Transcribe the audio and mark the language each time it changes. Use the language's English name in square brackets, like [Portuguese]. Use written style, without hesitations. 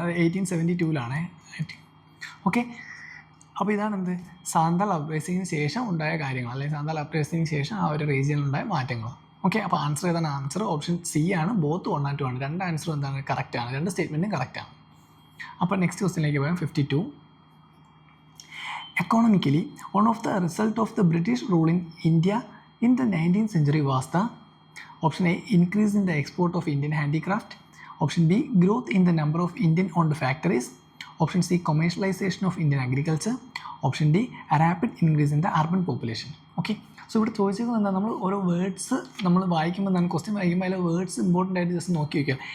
[Malayalam] അത് 1872 ഓക്കെ, അപ്പോൾ ഇതാണ് എന്ത് സാന്താൾ അപ്രൈസിങ്ങിന് ശേഷം ഉണ്ടായ കാര്യങ്ങൾ, അല്ലെങ്കിൽ സാന്താൾ അപ്രൈസിങ്ങിന് ശേഷം ആ ഒരു റീജിയനിലുണ്ടായ മാറ്റങ്ങൾ. ഓക്കെ, അപ്പോൾ ആൻസർ ഏതാണ്? ആൻസർ ഓപ്ഷൻ സി ആണ്. [English] both 1 and 2 [Malayalam] ആണ്. 2 ആൻസറും എന്താണ് കറക്റ്റാണ്, 2 സ്റ്റേറ്റ്മെൻറ്റും കറക്റ്റാണ്. അപ്പോൾ നെക്സ്റ്റ് ക്വസ്റ്റിനിലേക്ക് പോയാൽ 52. [English] Economically, one of the result of the British rule in India in the 19th century was the option A increase in the export of Indian handicraft, option B growth in the number of Indian owned factories, option C commercialisation of Indian agriculture, option D rapid increase in the urban population. [Malayalam] Okay, so ഇവിടെ ചോദിച്ചിരിക്കുന്നത് എന്താ, നമ്മൾ ഓരോ words നമ്മൾ വായിക്കുമ്പോൾ എന്താണ് question വായിക്കുമ്പോൾ അതിലെ വേർഡ്സ് ഇമ്പോർട്ടൻ്റ് ആയിട്ട് ജസ്റ്റ് നോക്കി വയ്ക്കുക.